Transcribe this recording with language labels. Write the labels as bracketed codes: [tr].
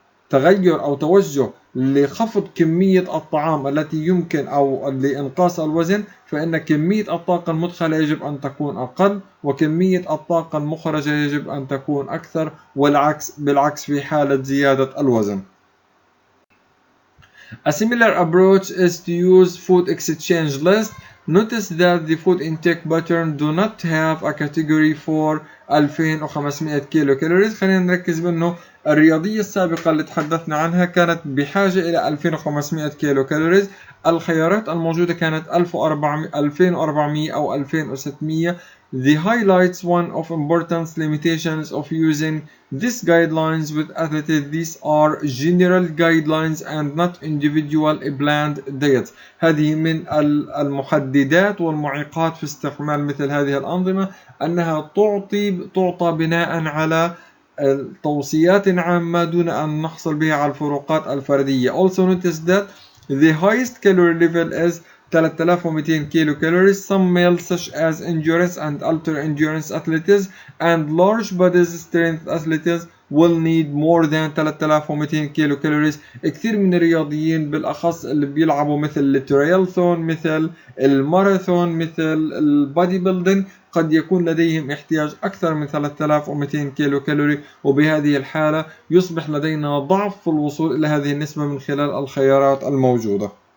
[ar] تغير أو توجه لخفض كمية الطعام التي يمكن أو لإنقاص الوزن، فإن كمية الطاقة المدخلة يجب أن تكون أقل وكمية الطاقة المخرجة يجب أن تكون أكثر، بالعكس في حالة زيادة الوزن. [en] A similar approach is to use food exchange list. Notice that the food intake pattern do not have a category for 2500 [ar] كيلو كالوريز. خلينا نركز بأنه الرياضية السابقة اللي تحدثنا عنها كانت بحاجة إلى 2500 كيلو كالوريز. الخيارات الموجودة كانت 2400 أو 2600. [en] The highlights one of importance limitations of using these guidelines with athletes. These are general guidelines and not individual planned diets. [ar] هذه من المحددات والمعيقات في استعمال مثل هذه الأنظمة، أنها تعطى بناء على توصيات عامة دون أن نحصل بها على الفروقات الفردية. [en] Also notice that the highest calorie level is 3200 kilo calories. Some males such as endurance and ultra endurance athletes and large body strength athletes will need more than 3200 kilo calories. [ar] كثير من الرياضيين بالأخص اللي بيلعبوا مثل التريلثون، مثل الماراثون، مثل البادي بيلدينج، قد يكون لديهم احتياج أكثر من 3200 كيلو كالوري، وبهذه الحالة يصبح لدينا ضعف في الوصول إلى هذه النسبة من خلال الخيارات الموجودة.